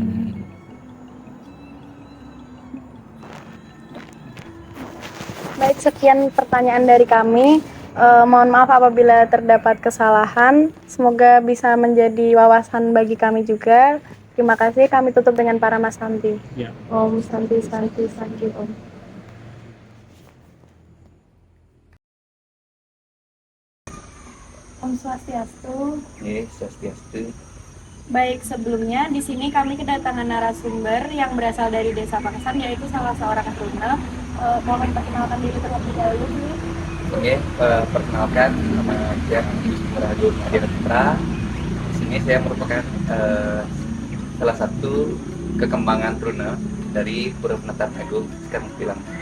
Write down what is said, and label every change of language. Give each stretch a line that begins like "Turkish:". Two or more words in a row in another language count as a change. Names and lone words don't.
Indonesian: Baik, sekian pertanyaan dari kami. Mohon maaf apabila terdapat kesalahan. Semoga bisa menjadi wawasan bagi kami juga. Terima kasih. Kami tutup dengan para Mas Santi. Ya.
Sanskrit: Om Santi Santi Santi Om. Om Swastiastu. Swastiastu.
Indonesian: Baik, sebelumnya di sini kami kedatangan narasumber yang berasal dari Desa Pangsan, yaitu salah seorang Runa. Mohon perkenalkan diri terlebih dahulu. Oke, perkenalkan nama saya Andi Rahayu Hadiah Putra. Di sini saya merupakan salah satu kekembangan Runa dari Pura Penataan Agung sekarang bilang.